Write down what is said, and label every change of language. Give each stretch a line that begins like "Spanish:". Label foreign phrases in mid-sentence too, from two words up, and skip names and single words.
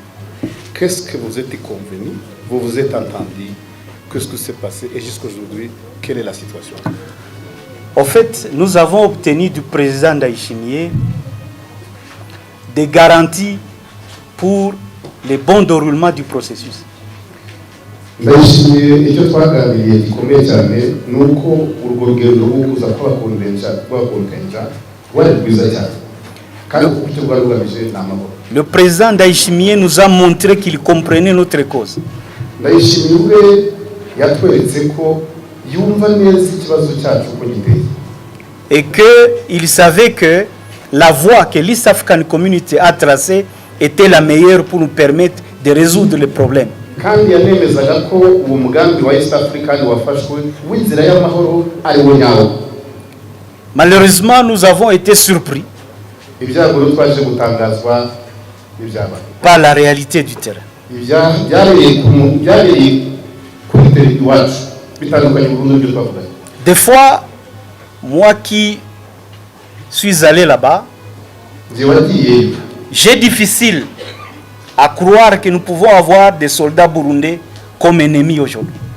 French: Qu'est-ce que vous êtes convenu? Vous vous êtes entendu? Qu'est-ce qui s'est passé? Et jusqu'à aujourd'hui, quelle est la situation? En fait, nous avons obtenu du président Ndayishimiye des garanties pour le bon déroulement du processus.
Kinyarwanda: Ndayishimiye icyo twaganiriye gikomeye cyane nuko urwo rugendo rwo kuza kwakonvenja rwari rwiza cyane kandi icyo rwari rugamije ni amahoro.
French: Le président Ndayishimiye nous a montré qu'il comprenait notre cause.
Kinyarwanda: Ndayishimiye ubwe yatweretse ko yumva neza ikibazo cyacu uko giteye.
French: Et qu'il savait que la voie que l'East African Community a tracée était la meilleure pour nous permettre de résoudre les problèmes.
Kinyarwanda: Kandi yanemezaga ko uwo mugambi wa East African wafashwe w'inzira y'amahoro ari wo nyawo.
French: Malheureusement, nous avons été surpris par la réalité du terrain. Des fois, moi qui suis allé là-bas, j'ai difficile à croire que nous pouvons avoir des soldats burundais comme ennemis aujourd'hui.